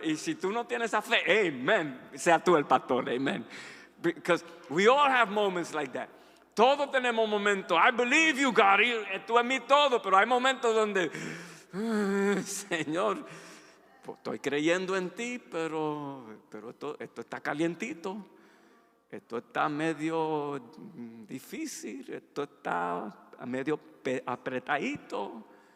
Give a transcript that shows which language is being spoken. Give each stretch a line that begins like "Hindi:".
Spanish: Y si tú no tienes esa fe, amen. Sea tú el pastor, amen.
English: Because we all have moments like that.
Spanish: Todos tenemos momentos.
English: I believe you, God.
Spanish: Tú en mí todo, pero hay momentos donde, Señor, estoy creyendo en ti, pero esto está calientito, esto está medio difícil, esto está medio apretadito.